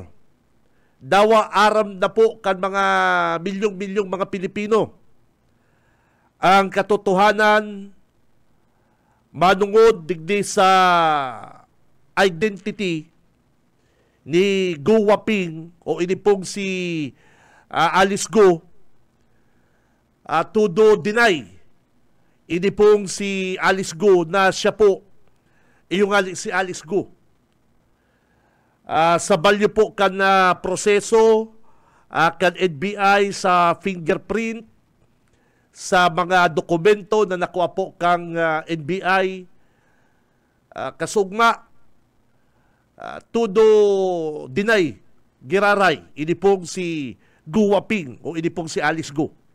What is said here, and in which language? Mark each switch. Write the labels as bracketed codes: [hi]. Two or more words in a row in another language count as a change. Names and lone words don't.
[bik] Dawa aram na po kan mga milyong-milyong mga Pilipino. Ang katotohanan manungod digdi sa identity ni Go Waping o ini pong si Alice Go todo deny ini pong si Alice Go na siya po si Alice Go sa balyo po kan proseso kan NBI sa fingerprint sa mga dokumento na nakuha po kang NBI kasugma todo deny giraray, ini pong si Guwaping o ini pong si Alice Go.